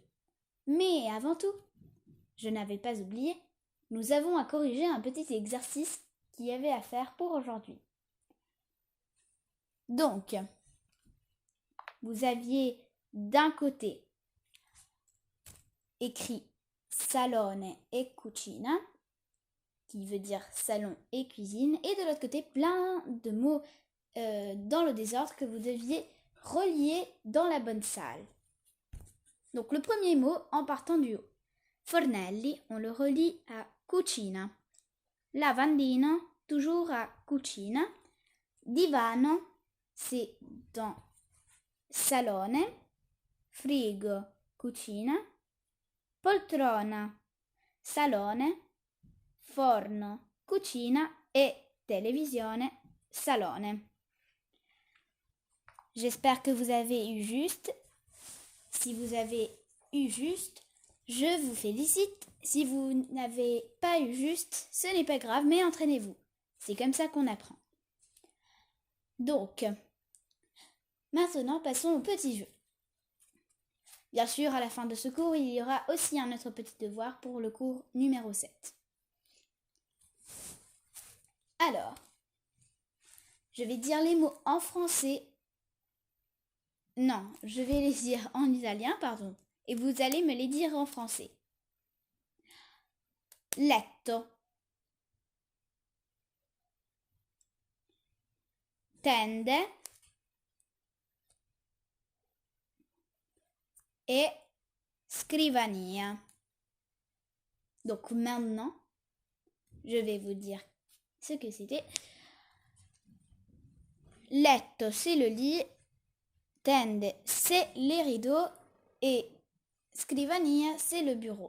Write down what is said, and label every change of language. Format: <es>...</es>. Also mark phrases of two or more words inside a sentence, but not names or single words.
<fr>Mais avant tout, je n'avais pas oublié, nous avons à corriger un petit exercice qu'il y avait à faire pour aujourd'hui. Donc, vous aviez d'un côté écrit</fr> <it>salone e cucina,</it> <fr>qui veut dire salon et cuisine, et de l'autre côté plein de mots dans le désordre que vous deviez relier dans la bonne salle. Donc le premier mot en partant du haut. Fornelli, on le relie à cucina. Lavandino, toujours à cucina. Divano, c'est dans salone.</fr> <it>Frigo, cucina. Poltrona, salone. Forno, cucina et televisione, salone.</it> <fr>J'espère que vous avez eu juste. Si vous avez eu juste, je vous félicite. Si vous n'avez pas eu juste, ce n'est pas grave, mais entraînez-vous. C'est comme ça qu'on apprend. Donc, maintenant, passons au petit jeu. Bien sûr, à la fin de ce cours, il y aura aussi un autre petit devoir pour le cours numéro 7. Alors, je vais dire les mots en français. Non, je vais les dire en italien, pardon. Et vous allez me les dire en français.</fr> <it>Letto. Tende.</it> <fr>Et scrivania. Donc maintenant, je vais vous dire ce que c'était. Letto, c'est le lit. Tende, c'est les rideaux. Et scrivania, c'est le bureau.</fr>